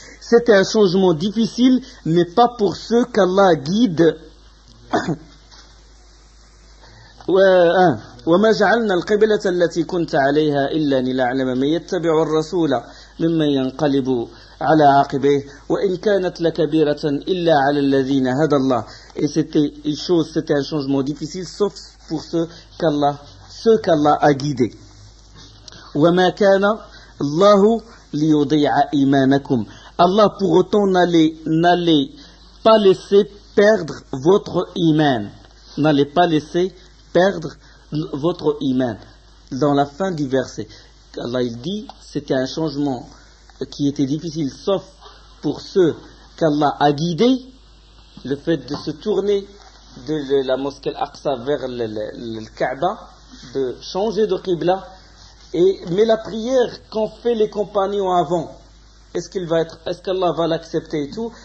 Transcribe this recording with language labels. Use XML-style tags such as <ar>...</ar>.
<fr>C'était un changement difficile, mais pas pour ceux qu'Allah guide.</fr> <ar>وما جعلنا القبلة التي كنت عليها إلا لنعلم من يتبع الرسول ممن ينقلب على عقبيه وإن كانت لكبيرة إلا على الذين هدى الله.</ar> <fr>Et c'était un changement difficile, sauf pour ceux qu'Allah a guidés.</fr> <ar>وما كان الله ليضيع إيمانكم.</ar> <fr>Allah pour autant n'allait pas laisser perdre votre iman. N'allez pas laisser perdre votre iman. Dans la fin du verset, Allah il dit, c'était un changement qui était difficile, sauf pour ceux qu'Allah a guidés, le fait de se tourner de la mosquée Al-Aqsa vers le Kaaba, de changer de qibla, mais la prière qu'ont fait les compagnons avant, est-ce qu'Allah va l'accepter et tout?</fr>